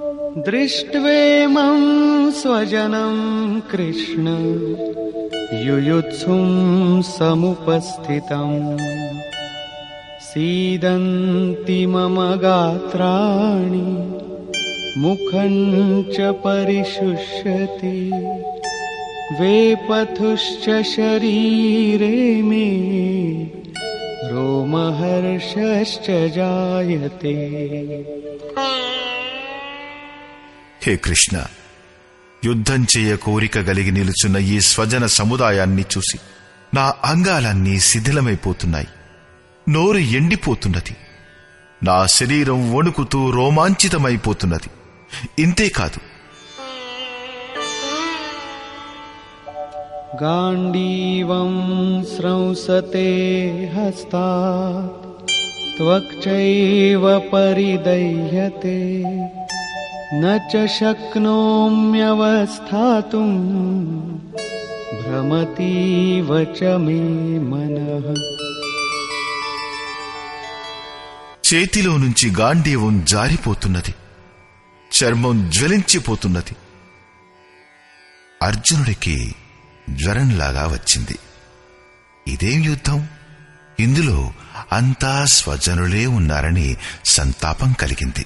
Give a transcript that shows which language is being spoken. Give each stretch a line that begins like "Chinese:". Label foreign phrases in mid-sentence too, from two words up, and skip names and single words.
Sanskrit: दृष्ट्वेमं स्वजनं कृष्ण युयुत्सुं समुपस्थितम् सीदन्ति मम गात्राणि मुखं च परिशुष्यति वेपथुश्च शरीरे मे रोमहर्षश्च जायते।
Telugu: హే కృష్ణ, యుద్ధం చేయ కోరిక కలిగి నిలుచున్న ఈ స్వజన సముదాయాన్ని చూసి నా అంగాలన్నీ శిథిలమైపోతున్నాయి. నోరు ఎండిపోతున్నది. నా శరీరం వణుకుతూ రోమాంచితమైపోతున్నది. ఇంతేకాదు,
Sanskrit: गाण्डीवं स्रंसते हस्तात् त्वक्चैव परिदह्यते न च शक्नोम्यवस्थातुं भ्रमतीव च मे मनः।
Telugu: చేతిలో నుంచి గాంధీవం జారిపోతున్నది. చర్మం జ్వలించిపోతున్నది. అర్జునుడికి జ్వరంలాగా వచ్చింది. ఇదేం యుద్ధం? ఇందులో అంతా స్వజనులే ఉన్నారని సంతాపం కలిగింది.